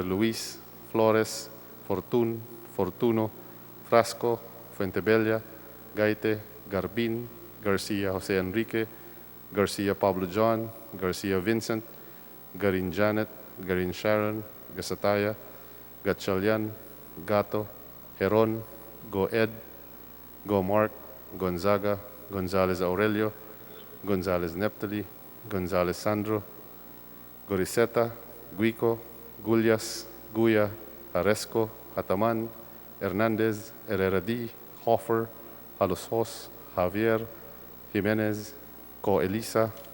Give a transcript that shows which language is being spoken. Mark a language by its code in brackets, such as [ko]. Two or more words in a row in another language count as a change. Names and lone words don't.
[tl] Luis, Flores, Fortun, Fortuno, Frasco, Fuentebella, Gaite, Garbin, Garcia Jose Enrique, Garcia Pablo John, Garcia Vincent, Garin Janet, Garin Sharon, Gasataya, Gatchalian, Gato, Heron, Go Ed, Go Mark, Gonzaga, Gonzalez Aurelio, Gonzalez Neptali, Gonzalez Sandro, Goriseta, Guico, Gullias, Guya, Aresco, Hataman, Hernandez, Herrera D, Hoffer, Halosos, Javier, Jimenez, Co Elisa,